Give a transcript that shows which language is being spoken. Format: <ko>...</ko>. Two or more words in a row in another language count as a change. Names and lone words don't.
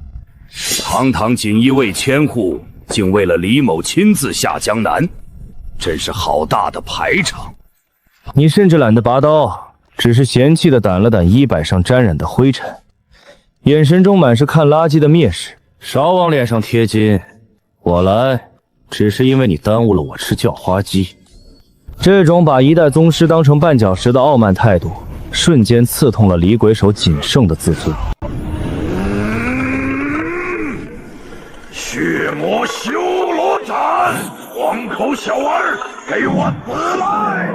<zh>堂堂锦衣衛千户，竟為了李某親自下江南，真是好大的排場！你甚至懶得拔刀，只是嫌棄地掸了掸衣擺上沾染的灰塵，眼神中滿是看垃圾的蔑視。少往臉上貼金，我來只是因為你耽誤了我吃叫花雞。這種把一代宗師當成絆腳石的傲慢態度，瞬間刺痛了李鬼手僅剩的自尊。血魔修羅斬，黃口小兒，給我死來！</zh>